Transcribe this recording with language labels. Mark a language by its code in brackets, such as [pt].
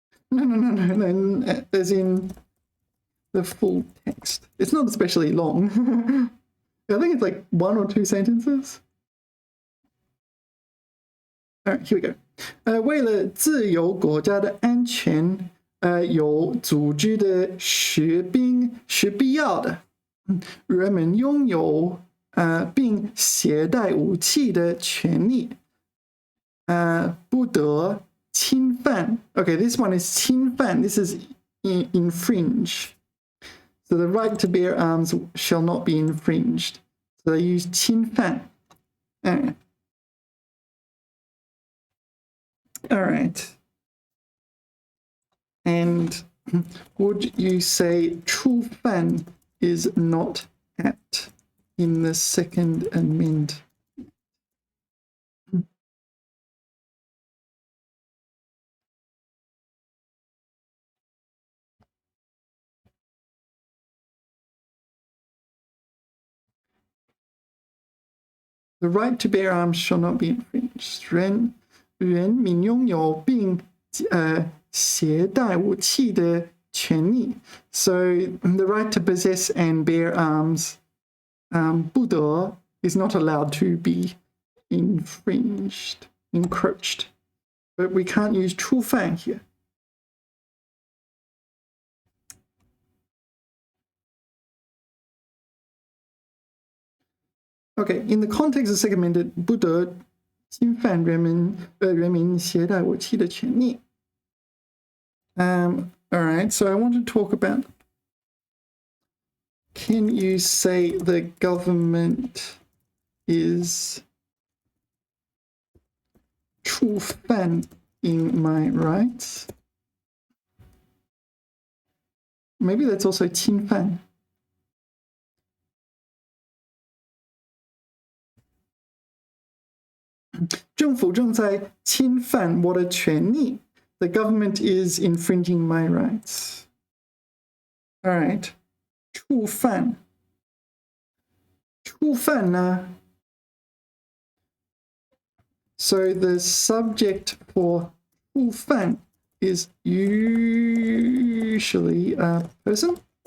[en] No, as in the full text. It's not especially long. I think it's like 1 or 2 sentences. All right, here we go. [zh] 为了自由国家的安全，有组织的实兵是必要的。人们拥有并携带武器的权利，不得侵犯. [en] Okay, this one is 侵犯. This is infringe. So the right to bear arms shall not be infringed. So they use 侵犯. All right. And would you say 触犯 is not at in the second amendment? The right to bear arms shall not be infringed. [zh] 人民拥有并携带武器的权利. [en] So the right to possess and bear arms, 不得 is not allowed to be infringed, encroached. But we can't use 触犯 here. Okay, in the context of the Second Amendment, [zh] 不得侵犯人民携带武器的权利. [en] All right, so I want to talk about, can you say the government is 触犯 in my rights? Maybe that's also 侵犯. [zh] 政府正在侵犯我的权利. [en] The government is infringing my rights. All right. 触犯.触犯呢? So the subject for 触犯 is usually a person.